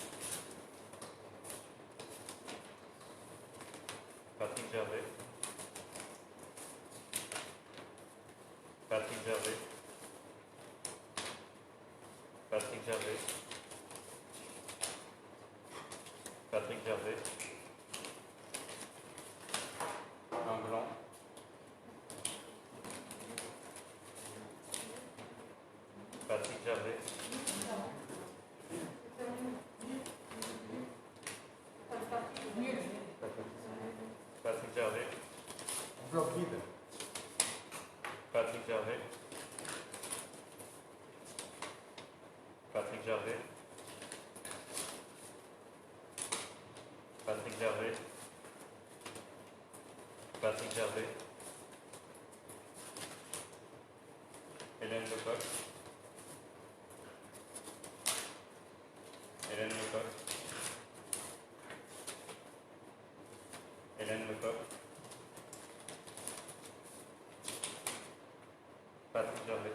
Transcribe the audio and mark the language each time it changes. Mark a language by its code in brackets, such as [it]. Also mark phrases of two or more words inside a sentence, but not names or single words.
[fr] Patrick Gervais. Patrick Gervais. Patrick Gervais. Patrick Gervais. Un blanc. Patrick Gervais. Patrick Gervais. Bloc vide. Patrick Gervais. Patrick Gervais. Patrick Gervais. Patrick Gervais. Hélène Lecoq. Hélène Lecoq. Hélène Lecoq. Patrick Gervais.